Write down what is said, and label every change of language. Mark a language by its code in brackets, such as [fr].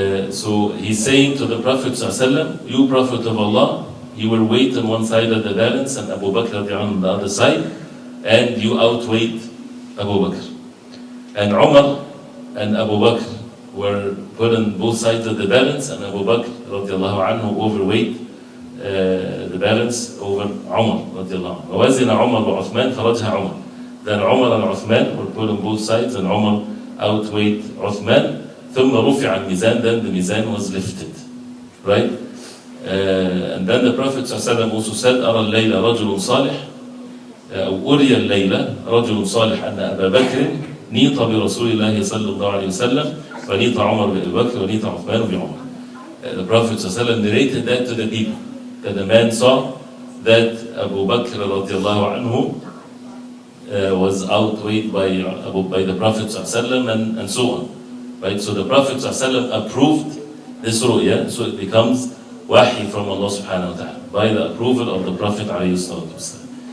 [en] So he's saying to the Prophet ﷺ, "You Prophet of Allah, you were weight on one side of the balance and Abu Bakr on the other side, and you outweighed Abu Bakr. And Umar and Abu Bakr were put on both sides of the balance, and Abu Bakr radiallahu anhu overweight the balance over Umar radiallahu anhu. [ar] وَوَزِنَ عُمَرْ وَعُثْمَانَ فَرَجْهَ Umar. [en] Then Umar and Uthman were put on both sides, and Umar outweighed Uthman. [ar] ثُمَّ رُفِعَ الْمِيزَانِ. [en] Then the mizan was lifted. Right? And then the Prophet ﷺ also said, [ar] أَرَى اللَّيْلَ رَجُلٌ صَالِحٌ أو أُرِيَ اللَّيْلَ رَجُلٌ صَالِحٌ أَنَّ أَبَا بَكْرٍ نِيطَ بِرَسُولِ اللَّهِ صَلَّى اللَّهُ عَلَيْهِ وسلم وَنِيطَ عُمَرْ بِأَبِي بَكْرٍ وَنِيطَ عُثْمَانُ بِعُمَرٍ. [en] The Prophet ﷺ narrated that to the people, that the man saw that Abu Bakr radiallahu anhu was outweighed by the Prophet ﷺ and so on. Right? So the Prophet ﷺ approved this ru'ya, so it becomes wahi from Allah subhanahu wa ta'ala, by the approval of the Prophet ﷺ.